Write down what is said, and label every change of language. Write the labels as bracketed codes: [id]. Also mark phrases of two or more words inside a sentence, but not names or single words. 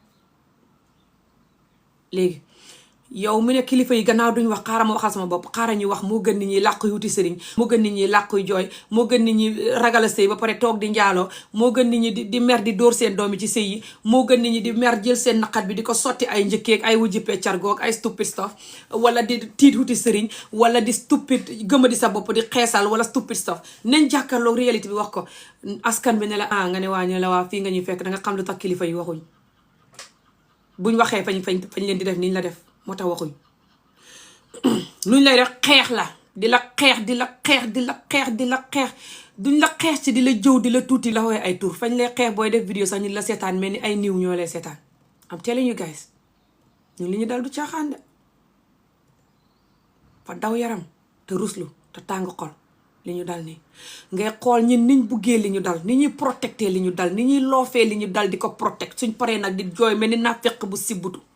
[wo] léegi yow mu ne kilifa yi gannaaw duñ wax xaaral ma waxal sama bopp xaaral ñu wax moo gën nit ñi làqu yuti sëriñ moo gën nit ñi làquy jooy moo gën nit ñi ragal a sëy ba pare toog di njaaloo moo gën nit ñi di mer di dóor seen doom yi ci sëy yi moo gën nit ñi di mer jël seen naqat bi di ko sotti ay njëkkeeg ay wujji peccargoog ay [en] stupid stuff [wo] wala di tiit wuti sëriñ wala di stupid gëma di sa bopp di xeesal wala [en] stupid stuff [wo] nañ jàkkaarloog réalité bi wax ko askan bi ne la nga ne waa ñu la waa fii nga ñuy fekk da nga xam lu tax kilifa yi waxuñ buñ waxee fañ leen di def niñ la def moo tax waxuñ luñ lay def xeex la di la xeex duñ la xeex ci di la jëw di la tuuti la wooye ay tur fañ lay xeex booy def vidéo sax ñu la seetaan mel ni ay niiw ñoo lay seetaan [en] am telling you guys [wo] ñun li ñu dal du caaxaan de fa daw yaram te ruslu te tàng xol li ñu dal nii ngay xool ñun niñ buggee li ñu dal ni ñuy protecté li ñu dal ni ñuy loofee li ñu dal di ko protect suñ paree nag di jooy mel ni naa fekk bu sibbutu